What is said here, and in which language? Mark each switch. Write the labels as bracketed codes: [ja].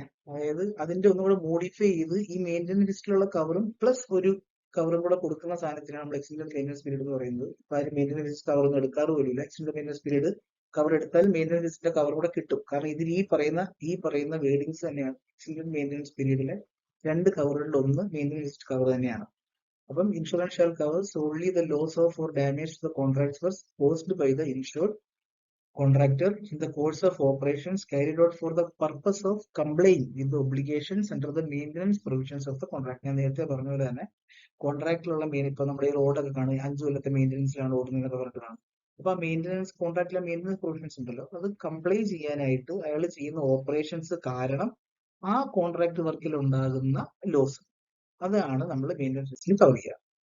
[ml] അതായത് അതിന്റെ ഒന്നുകൂടെ മോഡിഫൈ ചെയ്ത് ഈ മെയിൻ്റനൻസ് ലിസ്റ്റിലുള്ള കവറും പ്ലസ് ഒരു കവറും കൂടെ കൊടുക്കുന്ന സാധനത്തിനാണ് നമ്മൾ എക്സ്റ്റൻഡഡ് മെയിൻ്റനൻസ് പീരീഡ് എന്ന് പറയുന്നത്. ഇപ്പൊ ആരും മെയിൻ്റനൻസ് കവർ ഒന്നും എടുക്കാറ് പോലുമില്ല. എക്സ്റ്റൻഡഡ് മെയിൻ്റനൻസ് പീരീഡ് കവർ എടുത്താൽ മെയിൻ്റനൻസ് ലിസ്റ്റിന്റെ കവർ കൂടെ കിട്ടും. കാരണം ഇതിൽ ഈ പറയുന്ന വേർഡിങ്സ് തന്നെയാണ് എക്സ്റ്റൻഡഡ് മെയിൻ്റനൻസ് പീരീഡിലെ രണ്ട് കവറുകളിൽ ഒന്ന് മെയിൻ്റനൻസ് ലിസ്റ്റ് കവർ തന്നെയാണ്. അപ്പം [en] Insurance shall cover solely the loss of or damage to the contracts was caused by the insured contractor in the course of operations carried out for the purpose of complying with the obligations under the maintenance provisions of the contract. [ml] ഞാൻ നേരത്തെ പറഞ്ഞ പോലെ തന്നെ കോൺട്രാക്റ്റിലുള്ള ഇപ്പൊ നമ്മുടെ ഈ റോഡൊക്കെ കാണുക 5 കൊല്ലത്തെ മെയിൻ്റനൻസിലാണ് ഓടുന്നതെന്നൊക്കെ പറഞ്ഞിട്ട് കാണും. അപ്പൊ ആ മെയിൻ്റനൻസ് കോൺട്രാക്റ്റിലെ മെയിൻ്റനൻസ് പ്രൊവിഷൻസ് ഉണ്ടല്ലോ, അത് കംപ്ലൈ ചെയ്യാനായിട്ട് അയാൾ ചെയ്യുന്ന ഓപ്പറേഷൻസ് കാരണം ആ കോൺട്രാക്ട് വർക്കിൽ ഉണ്ടാകുന്ന ലോസ്, അതാണ് നമ്മൾ മെയിൻ്റനൻസ് ലിസ്റ്റിൽ കവർ ചെയ്യുക.